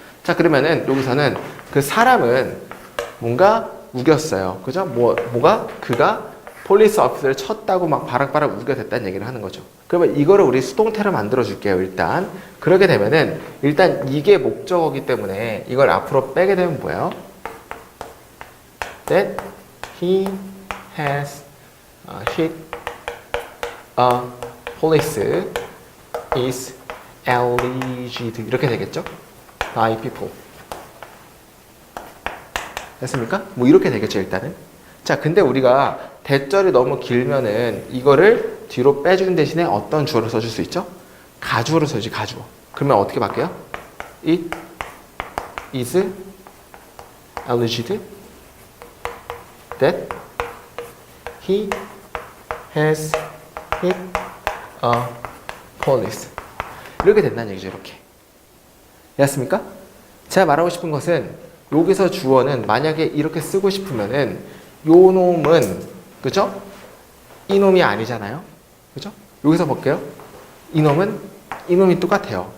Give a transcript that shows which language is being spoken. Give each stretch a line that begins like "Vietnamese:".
Korean: 자, 그러면은 여기서는 그 사람은 뭔가 우겼어요. 그죠? 뭐가? 그가 폴리스 officer를 쳤다고 막 바락바락 우겨댔다는 얘기를 하는 거죠. 그러면 이거를 우리 수동태로 만들어 줄게요. 일단 그렇게 되면은 일단 이게 목적어기 때문에 이걸 앞으로 빼게 되면 뭐예요?
English: That he has hit a police is alleged
Korean: 이렇게 되겠죠?
English: by people.
Korean: 됐습니까? 뭐 이렇게 되겠죠, 일단은. 자, 근데 우리가 대절이 너무 길면은 이거를 뒤로 빼주는 대신에 어떤 주어를 써줄 수 있죠? 가주어를 써주지, 가주어. 그러면 어떻게 바뀌어요?
English: It is alleged that he has hit a police.
Korean: 이렇게 된다는 얘기죠, 이렇게. 됐습니까? 제가 말하고 싶은 것은 여기서 주어는 만약에 이렇게 쓰고 싶으면은 요 놈은 그죠? 이 놈이 아니잖아요. 그죠? 여기서 볼게요. 이놈이 똑같아요.